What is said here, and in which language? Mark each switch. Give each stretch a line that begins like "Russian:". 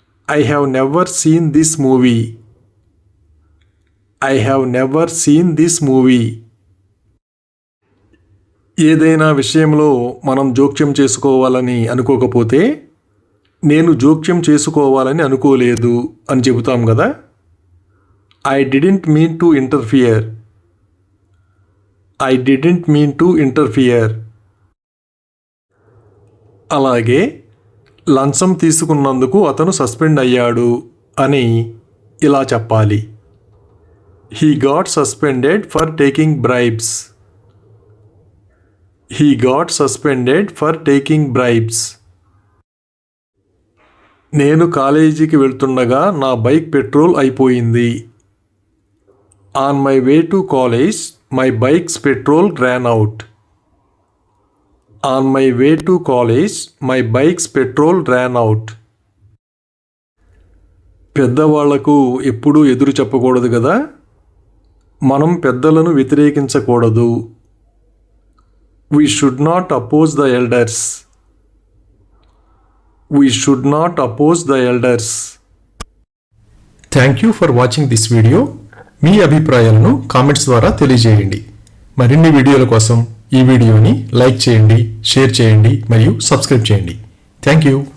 English: I have never seen this movie. I have never seen this movie.
Telugu: ఏదైనా విషయంలో మనం జోక్యం చేసుకోవాలని అనుకోకపోతే నేను జోక్యం చేసుకోవాలని అనుకోలేదు అని చెబుతాం కదా.
English: I didn't mean to interfere. I didn't mean to interfere.
Telugu: అలాగే లంచం తీసుకున్నందుకు అతను సస్పెండ్ అయ్యాడు అని ఇలా చెప్పాలి.
English: He got suspended for taking bribes. He got suspended for taking bribes.
Telugu: నేను కాలేజీకి వెళ్తుండగా నా బైక్ పెట్రోల్ అయిపోయింది.
English: On my way to college, my bike's petrol ran out. On my way to college, my bike's petrol ran out.
Telugu: పెద్దవాళ్లకు ఎప్పుడూ ఎదురు చెప్పకూడదు కదా. మనం పెద్దలను వ్యతిరేకించకూడదు.
English: We should not oppose the elders. We should not oppose the elders. Thank you for watching this video.
Telugu: మీ అభిప్రాయాలను comments ద్వారా తెలియజేయండి. మరిన్ని వీడియోల కోసం ఈ వీడియోని లైక్ చేయండి, షేర్ చేయండి మరియు సబ్స్క్రైబ్ చేయండి. Thank you.